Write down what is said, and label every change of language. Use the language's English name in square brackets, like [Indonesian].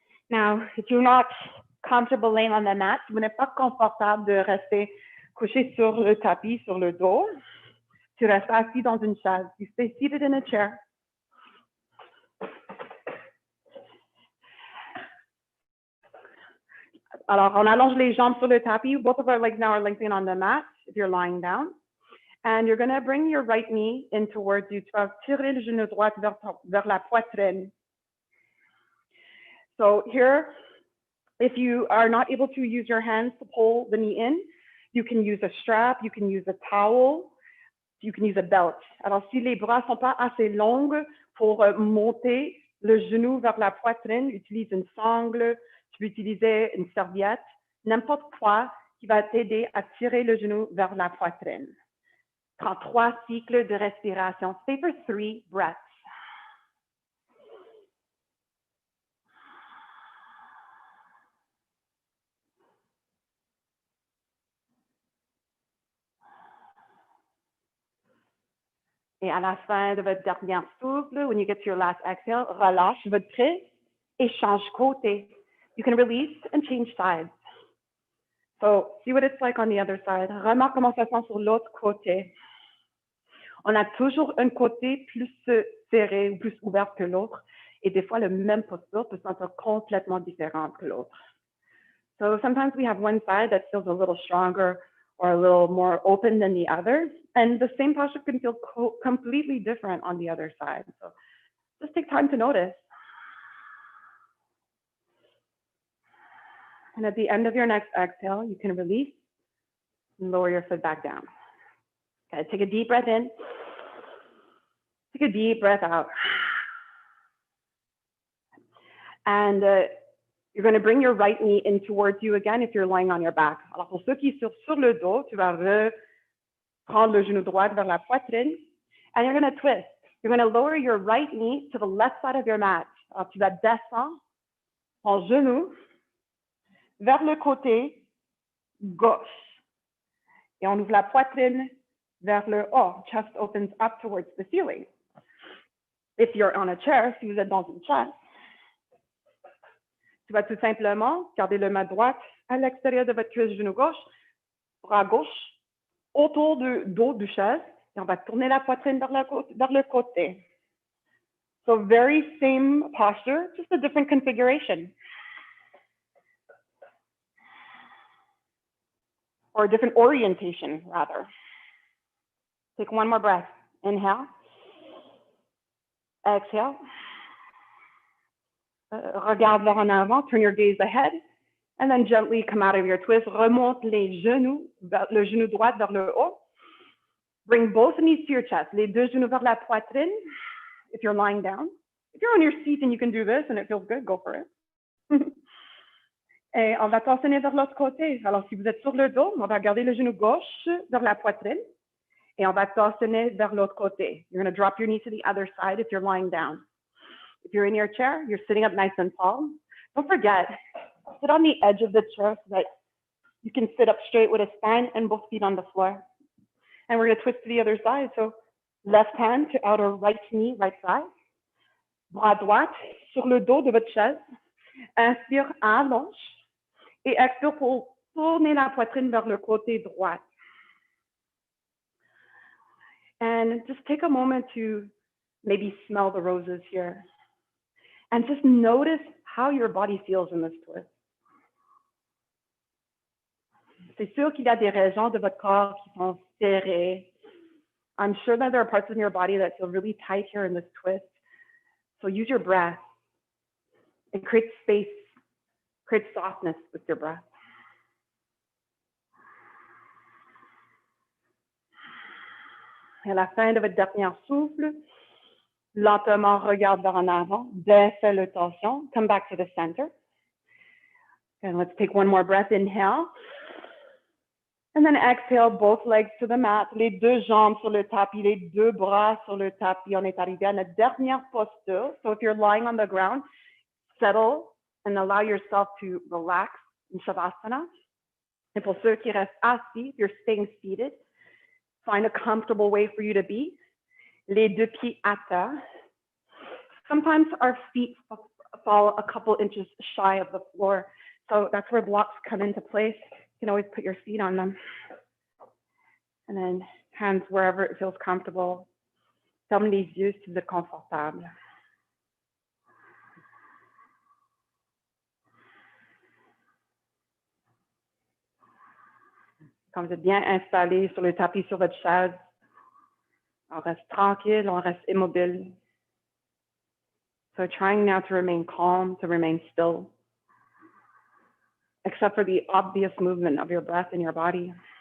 [English] Now, if you're not comfortable laying on the mat, [French] si vous n'êtes pas confortable de rester couché sur le tapis, sur le dos, tu restes assis dans une chaise. [English] You stay seated in a chair. [French] Alors, on allonge les jambes sur le tapis. [English] Both of our legs now are lengthening on the mat if you're lying down. And you're going to bring your right knee in towards you. [French] Tu vas tirer le genou droit vers la poitrine. [English] So here, if you are not able to use your hands to pull the knee in, you can use a strap, you can use a towel, you can use a belt. [French] Alors, si les bras sont pas assez longs pour monter le genou vers la poitrine, utilise une sangle, tu peux utiliser une serviette, n'importe quoi qui va t'aider à tirer le genou vers la poitrine. Prends 3 cycles de respiration. [English] Stay for 3 breaths. [French] Et à la fin de votre dernière souffle, [English] when you get to your last exhale, [French] relâche votre prise et change côté. [English] You can release and change sides. So see what it's like on the other side. [French] Remarque comment ça sent sur l'autre côté. On a toujours un côté plus serré ou plus ouvert que l'autre. Et des fois, le même posture peut se sentir complètement différente que l'autre. [English] So sometimes we have one side that feels a little stronger or a little more open than the other. And the same posture can feel completely different on the other side. So just take time to notice. And at the end of your next exhale, you can release and lower your foot back down. Okay, take a deep breath in. Take a deep breath out. And you're going to bring your right knee in towards you again if you're lying on your back. [French] Alors, pour ceux qui sont sur le dos, tu vas prendre le genou droit vers la poitrine. [English] And you're going to twist. You're going to lower your right knee to the left side of your mat. [French] Alors, tu vas descendre ton genou vers le côté gauche. Et on ouvre la poitrine vers le haut. [English] Chest opens up towards the ceiling. If you're on a chair, [French] si vous êtes dans une chaise, tu vas tout simplement garder le main droite à l'extérieur de votre cuisse genou gauche, bras gauche, autour du dos du chaise, et on va tourner la poitrine vers le côté. [English] So very same posture, just a different configuration. Or a different orientation, rather. Take one more breath. Inhale. Exhale. [French] Regarde vers en avant, [English] turn your gaze ahead, and then gently come out of your twist. [French] Remonte les genoux, le genou droit vers le haut. [English] Bring both knees to your chest. [French] Les deux genoux vers la poitrine, [English] if you're lying down. If you're on your seat and you can do this and it feels good, go for it. [French] Et on va torsionner vers l'autre côté. Alors, si vous êtes sur le dos, on va garder le genou gauche vers la poitrine et on va torsionner vers l'autre côté. [English] You're going to drop your knee to the other side if you're lying down. If you're in your chair, you're sitting up nice and tall. Don't forget, sit on the edge of the chair so that you can sit up straight with a spine and both feet on the floor. And we're going to twist to the other side. So left hand to outer right knee, right side. [French] Bras droit sur le dos de votre chaise. Inspire, allonge. Et expire pour tourner la poitrine vers le côté droit. [English] And just take a moment to maybe smell the roses here. And just notice how your body feels in this twist. [French] C'est sûr qu'il y a des régions de votre corps qui sont serrées. [English] I'm sure that there are parts of your body that feel really tight here in this twist. So use your breath and create space, create softness with your breath. [French] Et à la fin de votre dernier souffle, lentement regarde vers en avant, défais le torsion, [English] come back to the center. And let's take one more breath, inhale. And then exhale, both legs to the mat, [French] les deux jambes sur le tapis, les deux bras sur le tapis. On est arrivé à notre dernière posture. [English] So if you're lying on the ground, settle and allow yourself to relax in Shavasana. [French] Et pour ceux qui restent assis, [English] if you're staying seated, find a comfortable way for you to be. [French] Les deux pieds à terre. [English] Sometimes our feet fall a couple inches shy of the floor. So that's where blocks come into place. You can always put your feet on them. And then hands wherever it feels comfortable. [French] Ferme les yeux si vous êtes confortable. Quand vous êtes bien installé sur le tapis, sur votre chaise, on reste tranquille, on reste immobile. [English] So trying now to remain calm, to remain still, except for the obvious movement of your breath in your body.